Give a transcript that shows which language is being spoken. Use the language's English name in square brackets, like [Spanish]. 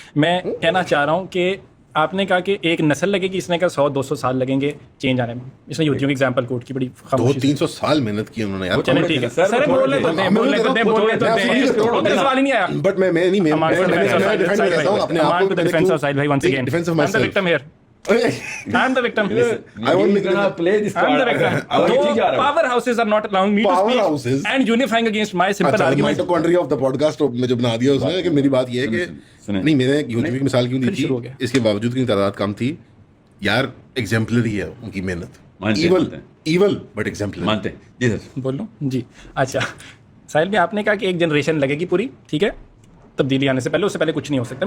[Urdu] میں کہنا چاہ رہا ہوں کہ آپ نے کہا کہ ایک نسل لگے گی, اس نے کہا 100-200 سال لگیں گے چینج آنے میں. اس نے یہودیوں کی ایگزامپل کوٹ کی, بڑی 200-300 سال محنت کی انہوں نے یار. چلیں ٹھیک ہے سر, بولنے تو دیں, سوال ہی نہیں آیا. بٹ میں نہیں, میں ڈیفینڈ کرتا ہوں اپنے آپ کو. [English] Defence of سائل بھائی once again, I'm the victim here. I'm the victim. I want to play this card. I'm the victim. Powerhouses are not allowing me to speak and unifying against my simple argument. Mitochondria of the podcast [Urdu] میں جو بنا دیا اس نے, کہ میری بات یہ ہے کہ نہیں, میں نے یہودیوں کی مثال کیوں دی تھی, اس کے باوجود کی تعداد کم تھی یار. ایگزمپلری ہے ان کی محنت, ایول بٹ ایگزمپلری. مانتے ہیں جی سر, بول لوں جی. اچھا ساحل بھی آپ نے کہا کہ ایک جنریشن لگے گی پوری, ٹھیک ہے, تبدیلی آنے سے پہلے, اس سے پہلے کچھ نہیں ہو سکتا.